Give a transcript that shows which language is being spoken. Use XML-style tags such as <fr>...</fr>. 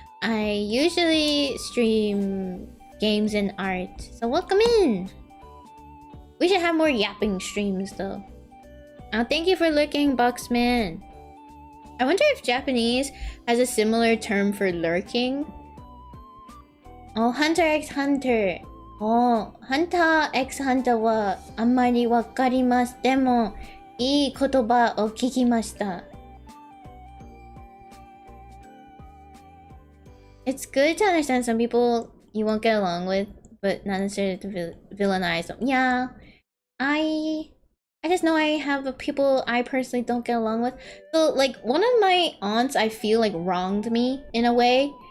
<en>I usually stream games and art, so welcome in. We should have more yapping streams though. Thank you for lurking, Boxman. I wonder if Japanese has a similar term for lurking. Oh, Hunter x Hunter.</en> <ja>Oh, Hunter x Hunter はあんまりわかります。でも、いい言葉を聞きました。</ja> <en>It's good to understand some people you won't get along with, but not necessarily to villainize them. Yeah, I just know I have people I personally don't get along with. So, like, one of my aunts I feel like wronged me in a way.</en>